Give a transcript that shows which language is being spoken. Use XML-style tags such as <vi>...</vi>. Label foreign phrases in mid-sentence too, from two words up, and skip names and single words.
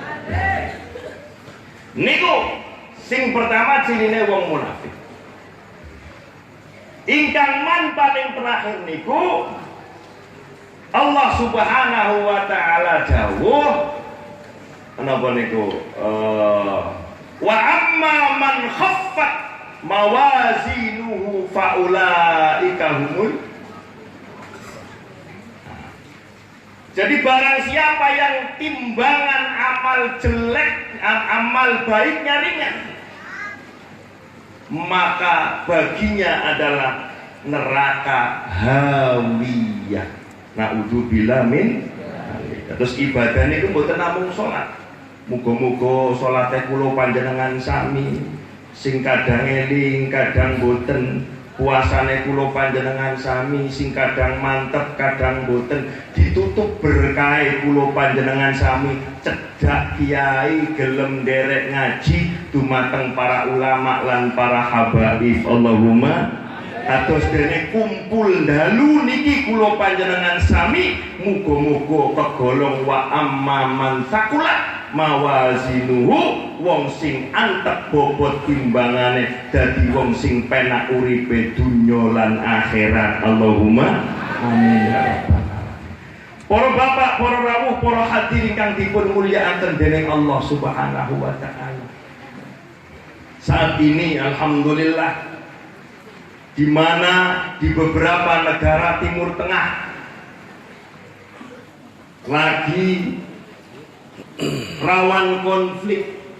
<jv>Niku sing pertama cirine wong munafik. Ingkang man paling terakhir niku Allah Subhanahu wa taala dawuh napa niku</jv> <ar>وأما من خفت موازينه فأولئك هم.</ar> <id>Jadi barang siapa yang timbangan amal jelek, amal baiknya ringan, maka baginya adalah neraka hawiyah.</id> <ar>نعوذ بالله من.</ar> <id>Terus ibadahnya itu</id> <jv>mboten namung salat. Muga-muga salate kula panjenengan sami sing kadang eling, kadang boten, puasane kula panjenengan sami sing kadang mantep kadang boten ditutup berkah kula panjenengan sami cedak kiai gelem derek ngaji dumateng para ulama lan para habaib. Allahumma atus dene kumpul dalu niki kula panjenengan sami muga-muga kegolong</jv> <ar>وأما من ثقلت موازينه</ar> <jv>wong sing antep bobot timbangane dadi wong sing penak uripe dunya lan akhirat.</jv> <ar>اللهم آمين يا رب العالمين.</ar> <jv>Para bapak, para rawuh, para hadirin kang dipun mulyakaken dening Allah Subhanahu wa taala.</jv> <id>Saat ini alhamdulillah di mana di beberapa negara Timur Tengah lagi rawan konflik.</id>